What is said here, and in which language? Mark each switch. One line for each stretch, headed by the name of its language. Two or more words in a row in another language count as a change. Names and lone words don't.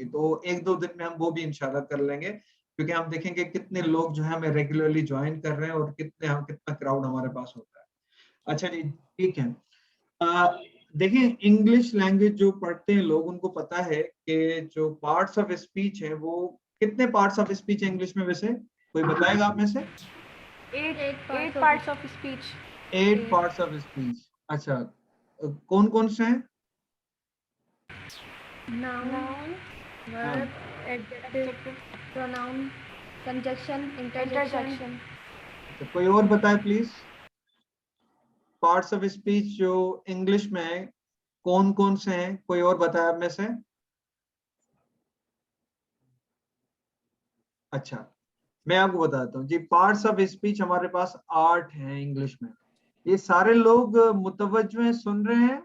Hindi: तो एक दो दिन में हम वो भी इंशाल्लाह कर लेंगे, क्योंकि हम देखेंगे कितने लोग जो है हमें रेगुलरली ज्वाइन कर रहे हैं और कितना क्राउड हमारे पास होता है. अच्छा जी, ठीक है. देखिए,
English: English language
Hindi: जो पढ़ते हैं लोग उनको पता है कि जो
English: parts of speech
Hindi: है वो कितने
English: parts of speech
Hindi: है इंग्लिश में? वैसे कोई बताएगा आप में से?
English: 8 parts of speech.
Hindi: 8
English: parts of speech.
Hindi: अच्छा, कौन कौन से हैं?
English: Noun, verb, adjective, pronoun, conjunction, interjection.
Hindi: तो कोई और बताए प्लीज.
English: parts of speech
Hindi: जो इंग्लिश में है कौन कौन से हैं? कोई और बताए आप में से? अच्छा, मैं आपको बताता हूँ जी.
English: parts of speech
Hindi: हमारे पास 8 हैं इंग्लिश में. ये सारे लोग मुतवज्जो हैं, सुन रहे हैं?